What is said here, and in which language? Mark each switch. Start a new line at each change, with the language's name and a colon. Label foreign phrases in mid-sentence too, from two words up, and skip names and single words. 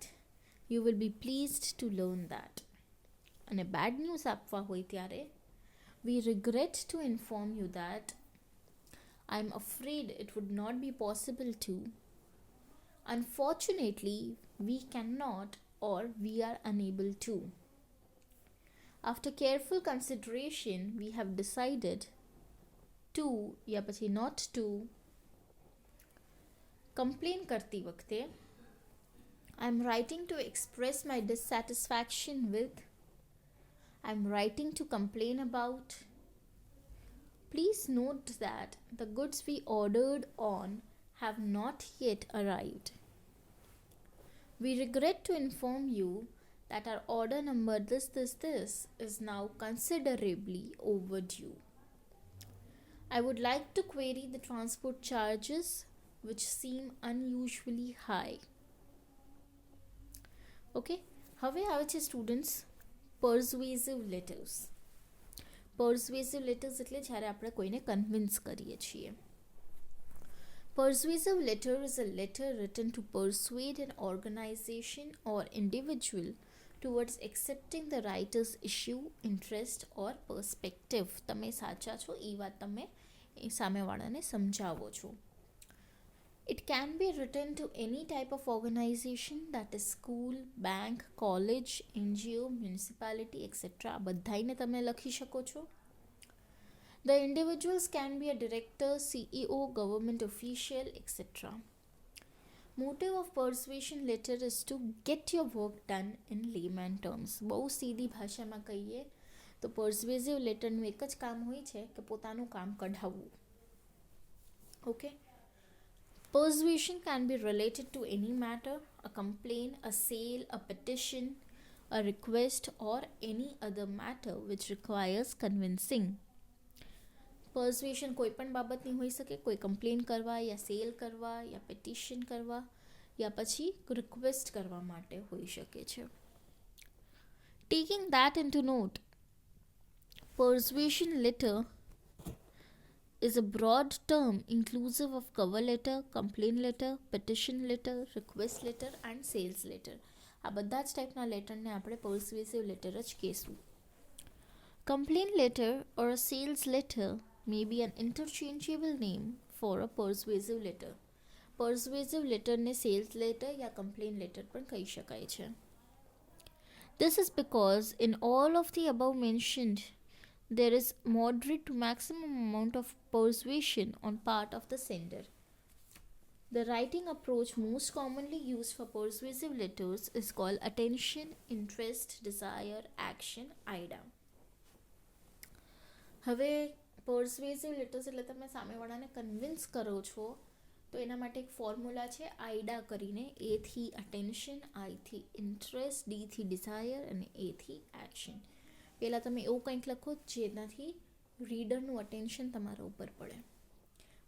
English: you will be pleased to learn that. અને bad news
Gujarati: આપવા હોય ત્યારે
English: we regret to inform you that I am afraid it would not be possible to. unfortunately we can not or we are unable to. After careful consideration, we have decided to या પછી not to. Complain
Gujarati: કરતી વખતે
English: I am writing to express my dissatisfaction with. I am writing to complain about. Please note that the goods we ordered on have not yet arrived. We regret to inform you that our order number this is now considerably overdue. I would like to query the transport charges which seem unusually high. Okay,
Gujarati: હવે આવે છે
English: students persuasive letters. persuasive letters
Gujarati: એટલે જ્યારે આપણે કોઈને કન્વિન્સ કરીએ છીએ.
English: Persuasive letter is a letter written to persuade an organization or individual towards accepting the writer's issue, interest or perspective.
Gujarati: તમે સાચા છો એ વાત તમે સામેવાળાને સમજાવો છો.
English: It can be written to any type of organization, that is school, bank, college, NGO, municipality, etc.
Gujarati: આ બધાઈને તમે લખી શકો છો.
English: The individuals can be a director, CEO, government official, etc. Motive of persuasion letter is to get your work done in layman terms.
Gujarati: બહુ સીધી ભાષામાં કહીએ તો
English: persuasive letterનું
Gujarati: એક જ કામ હોય છે કે પોતાનું કામ કઢાવવું.
English: Okay. Persuasion can be related to any matter, a complaint, a sale, a petition, a request or any other matter which requires convincing.
Gujarati: પર્સ્યુએશન કોઈ પણ બાબતની હોઈ શકે. કોઈ કમ્પ્લેન કરવા યા સેલ કરવા યા પિટિશન કરવા યા પછી રિક્વેસ્ટ કરવા માટે હોઈ શકે છે.
English: taking that into note, persuasion letter is a broad term inclusive of cover letter, complaint letter, petition letter, request letter and sales letter.
Gujarati: આ બધા જ ટાઈપના લેટરને આપણે
English: persuasive letter
Gujarati: જ કહેશું.
English: Complaint letter or a sales letter may be an interchangeable name for a persuasive letter. Persuasive letter ને sales letter या complaint letter
Gujarati: પણ કહી શકાય છે.
English: This is because in all of the above mentioned, there is moderate to maximum amount of persuasion on part of the sender. The writing approach most commonly used for persuasive letters is called attention, interest, desire, action, IDA.
Gujarati: હવે
English: persuasive letters
Gujarati: એટલે તમે સામેવાળાને કન્વિન્સ કરો છો તો એના માટે એક ફોર્મ્યુલા છે આઈડા કરીને. એથી અટેન્શન, આઈથી ઇન્ટરેસ્ટ, ડીથી ડિઝાયર અને એથી એક્શન. પહેલાં તમે એવું કંઈક લખો જેનાથી રીડરનું અટેન્શન તમારા ઉપર પડે.